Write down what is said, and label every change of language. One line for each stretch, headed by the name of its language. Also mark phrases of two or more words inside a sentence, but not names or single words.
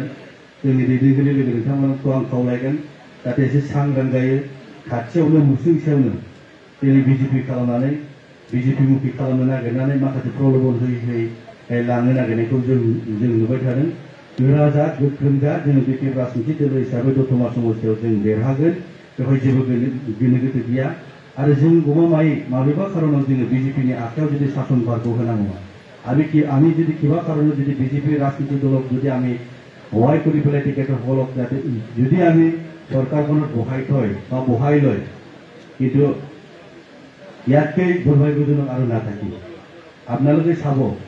Bodo: जोंनि दैदेनगिरि लोगो नोंथांमोनखौ आं खावलायगोन जाहाथे एसे सांग्रां जायो खाथियावनो नुसुंसेयावनो दिनै बिजेपि खालामनानै बिजेपि मुखि खालामनो नागिरनानै माखासे प्रलोभन होयै लांनो नागिरनायखौ जों नुबाय थादों गोरा जा गोख्रों जा जों बिपि राजनिति दोलो हिसाबै दतमा समस्तियाव जों देरहागोन बेवहाय जेबो गोनो गोथो गैया आरो जों गमामायै माबेबा खारनाव जोङो बिजेपिनि आखायाव जुदि शासनभारखौ होनांगौ
Assamese: আমি যদি কিবা কারণে যদি বিজেপি রাজনীতি দলক যদি আমি সহায় কৰি পেলাই টিকেটৰ ফলক যাতে যদি আমি সরকারখনত বহাই থয় বা বহাই লয় কিন্তু ইয়াতকে দুর্ভাগ্যজনক আৰু নাথাকিব আপোনালোকে চাব